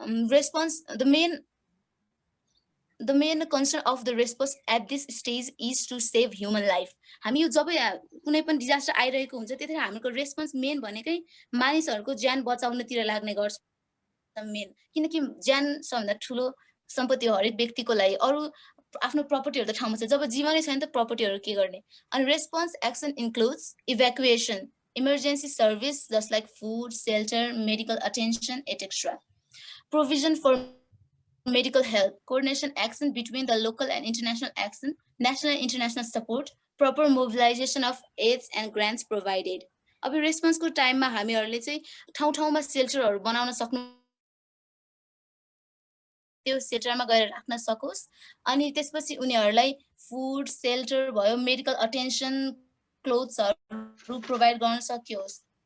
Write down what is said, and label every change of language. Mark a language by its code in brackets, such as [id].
[en] Response the main concern of the response at this stage is to save human life. [ne] हामी यो जब कुनै पनि disaster आइरहेको हुन्छ त्यतिखेर हाम्रो रेस्पोन्स मेन भनेकै मानिसहरूको ज्यान बचाउनतिर लाग्ने गर्छ मेन किनकि ज्यान सबभन्दा ठुलो सम्पत्ति हो हरेक व्यक्तिको लागि अरु आफ्नो प्रपर्टीहरु त ठाउँमा छ जब जीवनै छैन त प्रपर्टीहरु के गर्ने अनि response action includes evacuation [en] emergency service just like food, shelter, medical attention, etc. Provision for medical help, coordination action between the local and international action, national and international support, proper mobilization of aids and grants provided. [ne] अब response को time मा हामीहरुले चाहिँ ठाउँ-ठाउँमा shelterहरु बनाउन सक्नु त्यो सेल्टरमा गएर राख्न सकोस् अनि त्यसपछि उनीहरुलाई फुड, सेल्टर भयो, मेडिकल अटेन्सन क्लोथ्सहरु प्रोवाइड गर्न सकियोस्